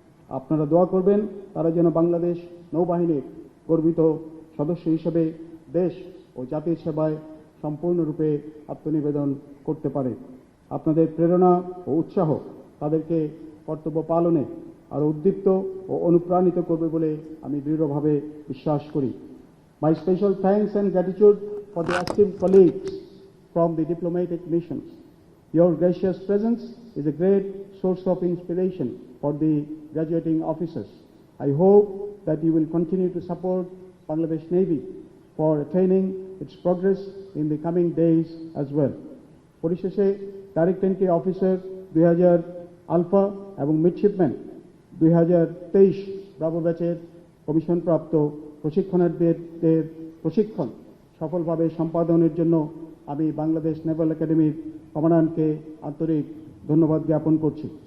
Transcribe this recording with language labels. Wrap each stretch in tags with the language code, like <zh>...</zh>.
<bn>আপনারা দোয়া করবেন তারা যেন বাংলাদেশ নৌবাহিনীর গর্বিত সদস্য হিসেবে দেশ ও জাতির সেবায় সম্পূর্ণরূপে আত্মনিবেদন করতে পারে। আপনাদের প্রেরণা ও উৎসাহ তাদেরকে কর্তব্য পালনে আরও উদ্দীপ্ত ও অনুপ্রাণিত করবে বলে আমি দৃঢ়ভাবে বিশ্বাস করি।</bn> <en>My special thanks and gratitude for the active colleagues from the diplomatic missions. Your gracious presence is a great source of inspiration for the graduating officers. I hope that you will continue to support Bangladesh Navy for attaining its progress in the coming days as well.</en> <bn>পরিশেষে direct entry officer 2000 alpha এবং midshipman 2023 Bravo ব্যাচের কমিশনপ্রাপ্ত প্রশিক্ষণার্থীদের প্রশিক্ষণ সফলভাবে সম্পাদনের জন্য আমি বাংলাদেশ নেভাল একাডেমির কমান্ডারকে আন্তরিক ধন্যবাদ জ্ঞাপন করছি।</bn>